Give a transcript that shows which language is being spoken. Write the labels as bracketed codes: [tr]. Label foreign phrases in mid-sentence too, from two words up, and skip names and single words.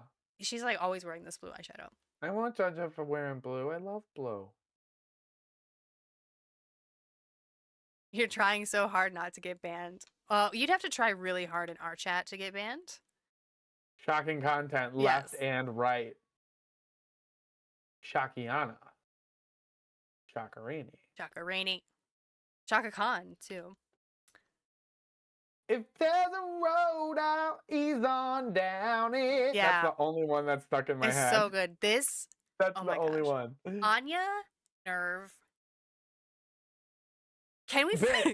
[en] She's like always wearing this blue eyeshadow. I won't judge her for wearing blue. I love blue. You're trying so hard not to get banned. You'd have to try really hard in our chat to get banned. Shocking content, left Yes. and right. Shakiana. Shakarini. Chaka Rainey. Chaka Khan, too. If there's a road I'll ease on down it. Yeah. That's the only one that's stuck in my It's head. so good. This, That's oh the my only gosh. one. Anya, Nerve. Can we Bitch.